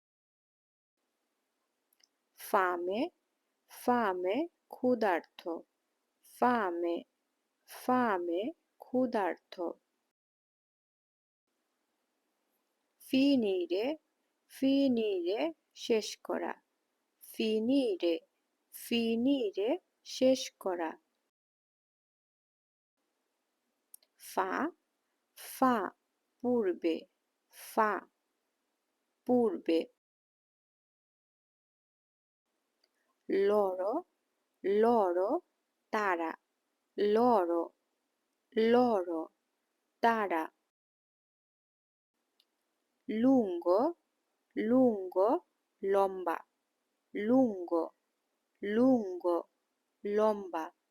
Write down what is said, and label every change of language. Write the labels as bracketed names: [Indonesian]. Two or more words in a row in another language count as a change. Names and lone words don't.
[Italian] fame, fame ক্ষুধার্ত, fame, fame ক্ষুধার্ত। finire, finire [Bangla] শেষ করা, [Italian] finire, finire [Bangla] শেষ করা। [Italian] fa, fa পূর্বে, fa পূর্বে। loro, loro তারা, loro, loro তারা। lungo, lungo লম্বা, lungo, lungo লম্বা।